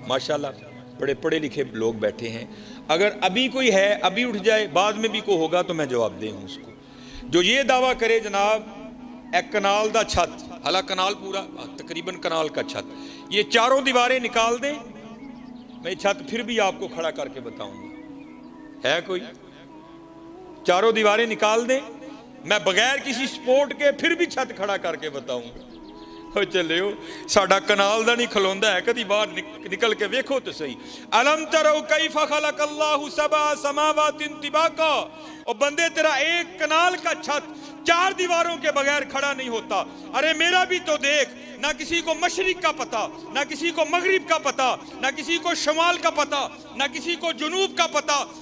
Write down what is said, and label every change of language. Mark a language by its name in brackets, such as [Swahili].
[Urdu] ماشاءاللہ بڑے پڑھے لکھے لوگ بیٹھے ہیں. اگر ابھی کوئی ہے ابھی اٹھ جائے, بعد میں بھی کوئی ہوگا تو میں جواب دے ہوں اس کو, جو یہ دعویٰ کرے جناب ایک کنال دا چھت, حالانکہ کنال پورا تقریباً کنال کا چھت, یہ 4 دیواریں نکال دیں, میں چھت پھر بھی آپ کو کھڑا کر کے بتاؤں گا. ہے کوئی؟ 4 دیواریں نکال دیں, میں بغیر کسی سپورٹ کے پھر بھی چھت کھڑا کر کے بتاؤں گا. [Punjabi] چلو ساڈا کنال دا نہیں کھلوندا ہے, کدی باہر نکل کے ویکھو تو صحیح. [Arabic] الم ترو کیف خلق اللہ سبع سماوات طباقا, [Urdu] اور بندے تیرا ایک کنال کا چھت 4 دیواروں کے بغیر کھڑا نہیں ہوتا. ارے میرا بھی تو دیکھ, نہ کسی کو مشرق کا پتہ, نہ کسی کو مغرب کا پتہ, نہ کسی کو شمال کا پتہ, نہ کسی کو جنوب کا پتہ.